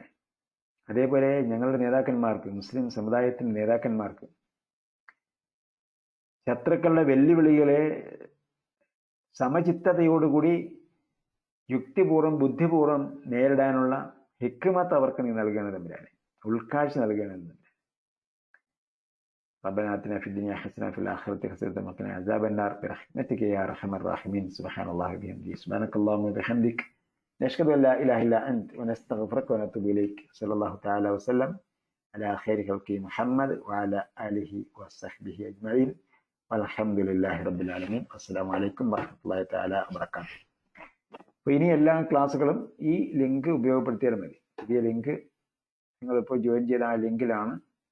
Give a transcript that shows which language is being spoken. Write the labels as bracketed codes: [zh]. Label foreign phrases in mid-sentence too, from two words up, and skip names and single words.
[ml] അതേപോലെ ഞങ്ങളുടെ നേതാക്കന്മാർക്ക്, മുസ്ലിം സമുദായത്തിൻ്റെ നേതാക്കന്മാർക്ക് ശത്രുക്കളുടെ വെല്ലുവിളികളെ സമചിത്തതയോടുകൂടി യുക്തിപൂർവ്വം ബുദ്ധിപൂർവ്വം നേരിടാനുള്ള ഹിക്മത്ത് അവർക്ക് നീ നൽകണേ തമ്പുരാനെ, ഉൾക്കാഴ്ച നൽകണേ തമ്പുരാനെ. [ar] ربنا آتنا في الدنيا حسنة وفي الآخرة حسنة وقنا عذاب النار برحمتك يا أرحم الراحمين. سبحان الله وبحمده سبحانك اللهم وبحمدك نشهد أن لا إله إلا أنت ونستغفرك ونتوب إليك. صلى الله تعالى وسلم على خير خلقه محمد وعلى آله وصحبه أجمعين والحمد لله رب العالمين. السلام عليكم ورحمة الله تعالى وبركاته. [ml] അപ്പോൾ ഇനി എല്ലാ ക്ലാസ്സുകളും ഈ ലിങ്ക് ഉപയോഗപ്പെടുത്തിയാൽ മതി. പുതിയ ലിങ്ക് നിങ്ങളിപ്പോൾ ജോയിൻ ചെയ്ത ആ ലിങ്കിലാണ്